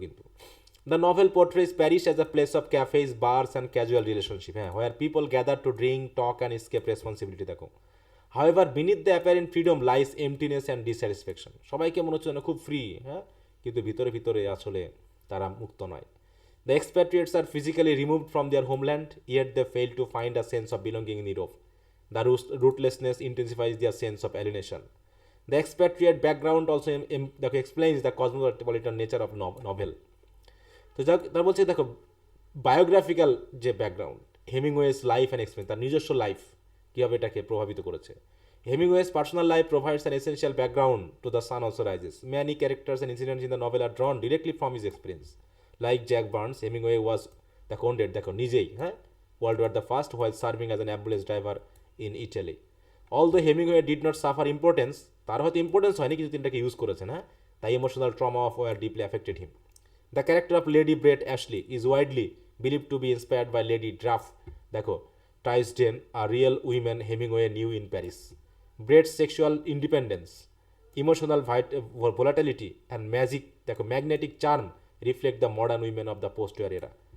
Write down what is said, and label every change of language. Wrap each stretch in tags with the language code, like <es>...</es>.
<en>কিন্তু the novel portrays Paris as a place of cafes, bars and casual relationship, হ্যাঁ, where people gather to drink, talk and escape responsibility. দেখো, however beneath the apparent freedom lies emptiness and dissatisfaction.</en> <bn>সবাইকে মনে হচ্ছে যেন খুব free, হ্যাঁ, কিন্তু ভিতরে ভিতরে আসলে তারা মুক্ত নয়।</bn> <en>The expatriates are physically removed from their homeland, yet they fail to find a sense of belonging in Europe. The rootlessness intensifies their sense of alienation. The expatriate background also explains the cosmopolitan nature of novel.</en> <bn>তো তার বলছে দেখো biographical যে background, হেমিংওয়েস life and experience, তার নিজস্ব life কীভাবে এটাকে প্রভাবিত করেছে।</bn> <en>Hemingway's personal life provides an essential background to The Sun Also Rises. Many characters and incidents in the novel are drawn directly from his experience. Like Jack Barnes, Hemingway was the conduit,</en> <bn>দেখো নিজেই,</bn> <en>হ্যাঁ, World War the First while serving as an ambulance driver in Italy. Although Hemingway did not suffer importance,</en> <bn>তার হয়তো importance হয়নি কিন্তু তিনি এটাকে use করেছেন,</bn> <en>হ্যাঁ, তাই emotional trauma of war deeply affected him. The character of Lady Brett Ashley is widely believed to be inspired by Lady Draff, দেখো, Tysden, a real woman Hemingway knew in Paris. Brett's sexual independence, emotional volatility and magic, দেখো, magnetic charm reflect the modern women of the post-war era.</en>